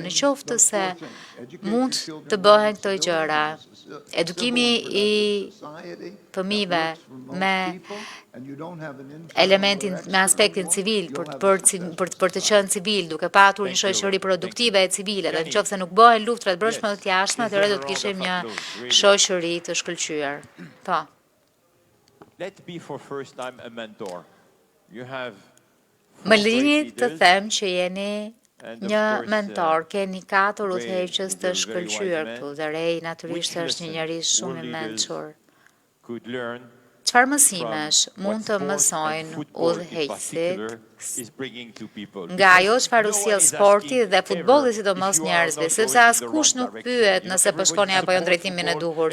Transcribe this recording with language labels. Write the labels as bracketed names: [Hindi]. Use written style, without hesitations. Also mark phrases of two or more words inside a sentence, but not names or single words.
[Albanian] Në qoftë se mund të bëhen këto gjëra, edukimi i fëmijëve me elementin, me aspektin civil, për të qenë civil, duke patur një shoqëri produktive e civile, dhe në qoftë se nuk bëhen luftra të brendshme dhe të jashtme, atëherë do të kishim një shoqëri të shkëlqyer. Po. [English] Let be for first time a mentor. You have [Albanian] Më lini të them që jeni një mentor, keni 4 udhëheqës të shkëlqyer këtu, dhe Ray natyrisht është një njerëz shumë i mençur. Çfarë mësimesh mund të mësojnë udhëheqësit nga ajo çfarë u sjell sporti dhe futbolli sidomos njerëzve, sepse askush nuk pyet nëse po shkoni apo jo në drejtimin e duhur.